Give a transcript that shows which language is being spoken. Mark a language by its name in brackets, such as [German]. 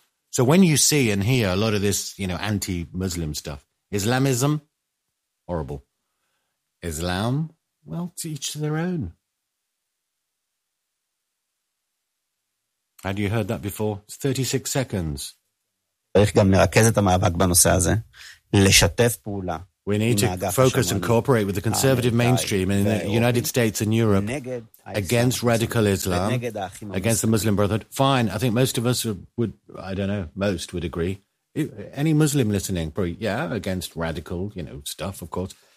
[English] So when you see and hear a lot of this, you know, anti-Muslim stuff, Islamism, horrible. Islam, well, to each their own. Had you heard that before? It's 36 seconds. [Hebrew] צריך גם לרכז את המאבק בנושא הזה, לשתף פעולה [English] We need to focus and cooperate with the conservative mainstream in the United States and Europe against radical Islam, against the Muslim Brotherhood. Fine, I think most of us would, I don't know, most would agree. Any Muslim listening, probably, yeah, against radical, you know, stuff, of course.